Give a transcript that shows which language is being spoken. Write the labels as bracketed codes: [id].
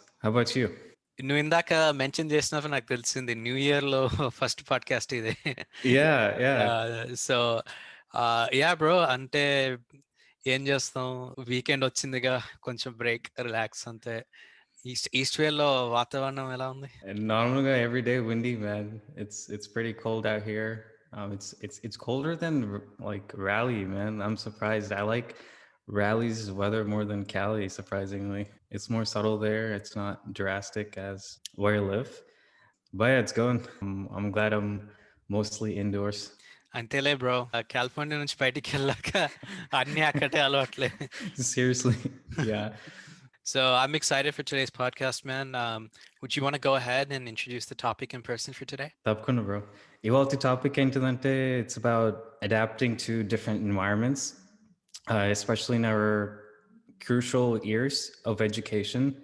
[en] How about you? [te] నువ్వు ఇందాక mention చేసినప్పుడు నాకు తెలిసింది న్యూ ఇయర్ లో ఫస్ట్ పాడ్కాస్ట్ ఇది. [en] Yeah. [te] సో యా బ్రో, అంటే ఏం చేస్తాం, వీకెండ్ వచ్చిందిగా, కొంచెం బ్రేక్, రిలాక్స్ అంతే. ఈస్ట్ వేర్ లో వాతావరణం ఎలా ఉంది? [en] And normally every day windy, man. It's pretty cold out here. It's colder than like Raleigh, man. I'm surprised. I like Raleigh's weather more than Cali, surprisingly. It's more subtle there. It's not drastic as where I live. But yeah, it's going. I'm glad I'm mostly indoors. [te] అంతేలే bro, California నుంచి బయటికి వెళ్ళాక అన్ని అక్కడే అలవాట్లే. [en] Seriously, yeah. So I'm excited for today's podcast, man. Would you want to go ahead and introduce the topic in person for today? [te] తప్పకుండా bro ఇవాళ topic ఏంటిదంటే [en] it's about adapting to different environments, especially in our crucial years of education.